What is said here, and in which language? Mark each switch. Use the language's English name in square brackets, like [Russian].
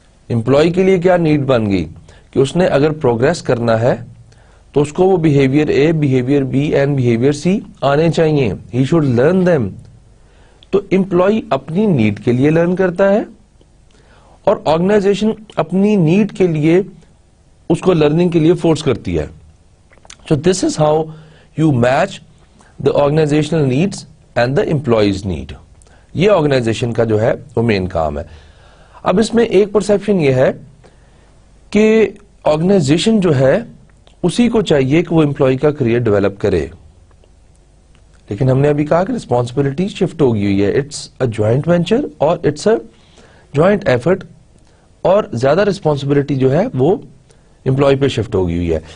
[Urdu] Employee کے لیے کیا نیڈ بن گئی کہ اس نے اگر پروگریس کرنا ہے تو اس کو وہ behaviour a, behaviour be and behaviour سی آنے چاہیے. [English] He should learn them. [Urdu] تو امپلائی اپنی نیڈ کے لیے لرن کرتا ہے اور آرگنائزیشن اپنی نیڈ کے لیے اس کو لرننگ کے لیے فورس کرتی ہے. [English] So this is how you match the organizational needs and the employees need. [Urdu] یہ آرگنائزیشن کا جو ہے وہ مین کام ہے. اب اس میں ایک پرسیپشن یہ ہے کہ آرگنائزیشن جو ہے اسی کو چاہیے کہ وہ امپلائی کا کریئر ڈیولپ کرے, لیکن ہم نے ابھی کہا کہ ریسپانسبلٹی شفٹ ہو گئی ہوئی ہے. [English] it's a joint venture [Urdu] اور [English] it's a joint effort, [Urdu] اور زیادہ ریسپانسبلٹی جو ہے وہ امپلائی پہ شفٹ ہو گئی ہوئی ہے.